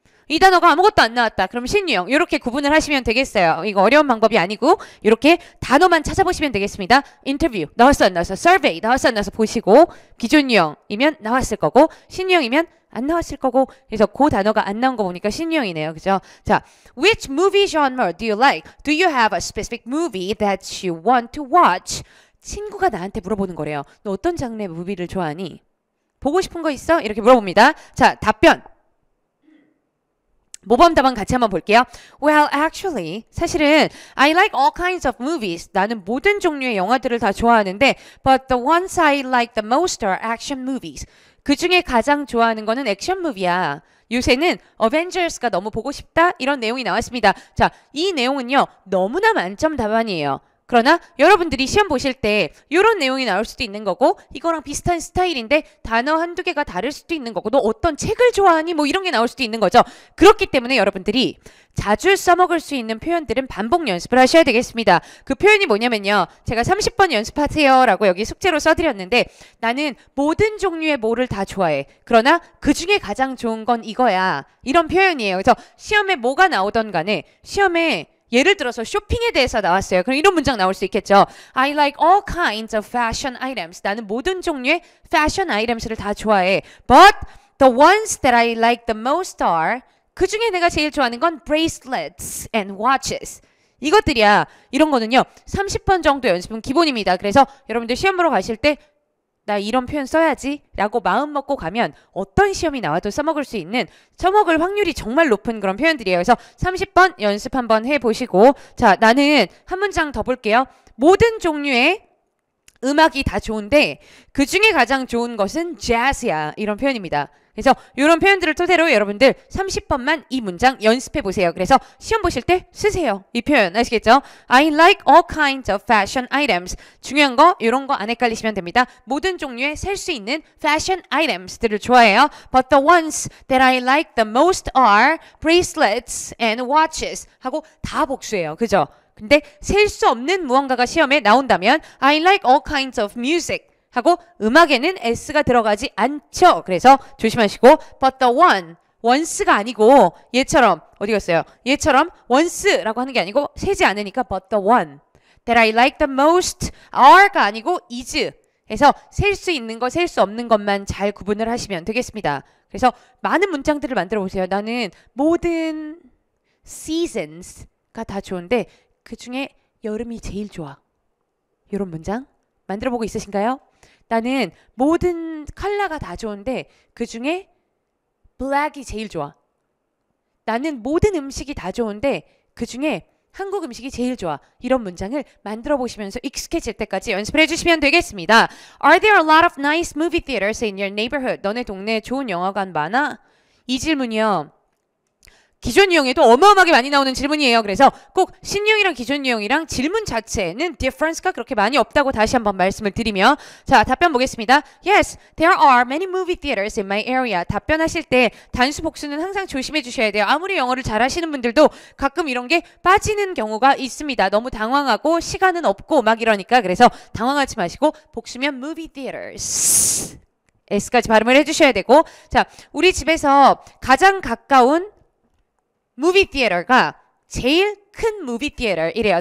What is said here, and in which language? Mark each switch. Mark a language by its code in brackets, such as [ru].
[ko] 이 단어가 아무것도 안 나왔다. 그럼 신유형. 이렇게 구분을 하시면 되겠어요. 이거 어려운 방법이 아니고 이렇게 단어만 찾아보시면 되겠습니다. 인터뷰 나왔어 안 나왔어? survey 나왔어 안 나왔어? 보시고 기존 유형이면 나왔을 거고 신유형이면 안 나왔을 거고 그래서 그 단어가 안 나온 거 보니까 신유형이네요. 그죠? [en] 자, which movie genre do you like? Do you have a specific movie that you want to watch? [ko] 친구가 나한테 물어보는 거래요. 너 어떤 장르의 무비를 좋아하니? 보고 싶은 거 있어? 이렇게 물어봅니다. 자, 답변. 모범 답안 같이 한번 볼게요. [en] Well, actually, [ko] 사실은 [en] I like all kinds of movies. [ko] 나는 모든 종류의 영화들을 다 좋아하는데 [en] but the ones I like the most are action movies. [ko] 그 중에 가장 좋아하는 거는 액션 무비야. 요새는 어벤져스가 너무 보고 싶다? 이런 내용이 나왔습니다. 자, 이 내용은요. 너무나 만점 답안이에요. 그러나 여러분들이 시험 보실 때 이런 내용이 나올 수도 있는 거고 이거랑 비슷한 스타일인데 단어 한두 개가 다를 수도 있는 거고 너 어떤 책을 좋아하니? 뭐 이런 게 나올 수도 있는 거죠. 그렇기 때문에 여러분들이 자주 써먹을 수 있는 표현들은 반복 연습을 하셔야 되겠습니다. 그 표현이 뭐냐면요. 제가 30번 연습하세요 라고 여기 숙제로 써드렸는데 나는 모든 종류의 뭐를 다 좋아해. 그러나 그 중에 가장 좋은 건 이거야. 이런 표현이에요. 그래서 시험에 뭐가 나오던 간에 시험에 예를 들어서 쇼핑에 대해서 나왔어요. 그럼 이런 문장 나올 수 있겠죠. [en] I like all kinds of fashion items. [ko] 나는 모든 종류의 패션 아이템스를 다 좋아해. [en] But the ones that I like the most are [ko] 그 중에 내가 제일 좋아하는 건 [en] bracelets and watches. [ko] 이것들이야. 이런 거는요. 30번 정도 연습은 기본입니다. 그래서 여러분들 시험 보러 가실 때 나 이런 표현 써야지 라고 마음 먹고 가면 어떤 시험이 나와도 써먹을 수 있는 써먹을 확률이 정말 높은 그런 표현들이에요. 그래서 30번 연습 한번 해보시고 자 나는 한 문장 더 볼게요. 모든 종류의 음악이 다 좋은데 그 중에 가장 좋은 것은 재즈야. 이런 표현입니다. 그래서 이런 표현들을 토대로 여러분들 30번만 이 문장 연습해 보세요. 그래서 시험 보실 때 쓰세요. 이 표현 아시겠죠? [en] I like all kinds of fashion items. [ko] 중요한 거 이런 거 안 헷갈리시면 됩니다. 모든 종류의 살 수 있는 fashion items들을 좋아해요. [en] But the ones that I like the most are bracelets and watches. [ko] 하고 다 복수예요. 그죠? 근데 셀 수 없는 무언가가 시험에 나온다면 [en] I like all kinds of music. [ko] 하고 음악에는 S가 들어가지 않죠. 그래서 조심하시고 [en] but the one, [ko] once가 아니고 얘처럼 어디 갔어요? 얘처럼 once라고 하는 게 아니고 세지 않으니까 [en] but the one that I like the most are [ko] 가 아니고 is 해서 셀 수 있는 거, 셀 수 없는 것만 잘 구분을 하시면 되겠습니다. 그래서 많은 문장들을 만들어 보세요. 나는 모든 seasons가 다 좋은데 그 중에 여름이 제일 좋아. 이런 문장 만들어 보고 있으신가요? 나는 모든 컬러가 다 좋은데 그 중에 블랙이 제일 좋아. 나는 모든 음식이 다 좋은데 그 중에 한국 음식이 제일 좋아. 이런 문장을 만들어 보시면서 익숙해질 때까지 연습을 해주시면 되겠습니다. [en] Are there a lot of nice movie theaters in your neighborhood? [ko] 너네 동네에 좋은 영화관 많아? 이 질문이요. 기존 유형에도 어마어마하게 많이 나오는 질문이에요. 그래서 꼭 신유형이랑 기존 유형이랑 질문 자체는 difference가 그렇게 많이 없다고 다시 한번 말씀을 드리며 자 답변 보겠습니다. [en] Yes, there are many movie theaters in my area. [ko] 답변하실 때 단수 복수는 항상 조심해 주셔야 돼요. 아무리 영어를 잘하시는 분들도 가끔 이런 게 빠지는 경우가 있습니다. 너무 당황하고 시간은 없고 막 이러니까 그래서 당황하지 마시고 복수면 movie theaters S까지 발음을 해주셔야 되고 자 우리 집에서 가장 가까운 movie theater가 제일 큰 movie theater 이래요.